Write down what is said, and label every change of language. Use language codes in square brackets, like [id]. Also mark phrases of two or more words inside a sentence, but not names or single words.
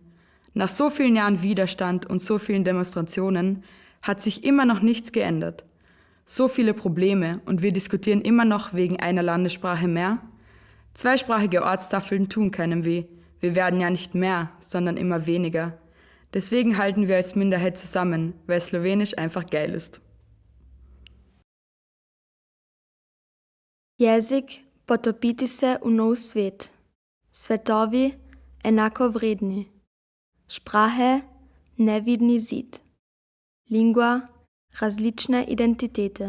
[de] Nach so vielen Jahren Widerstand und so vielen Demonstrationen hat sich immer noch nichts geändert. So viele Probleme und wir diskutieren immer noch wegen einer Landessprache mehr. Zweisprachige Ortstafeln tun keinem weh. Wir werden ja nicht mehr, sondern immer weniger. Deswegen halten wir als Minderheit zusammen, weil Slowenisch einfach geil ist. [sl] Jezik potopiti se v nov svet. Svetovi enako vredni. Sprache nevidni zid. Lingua različne identitete.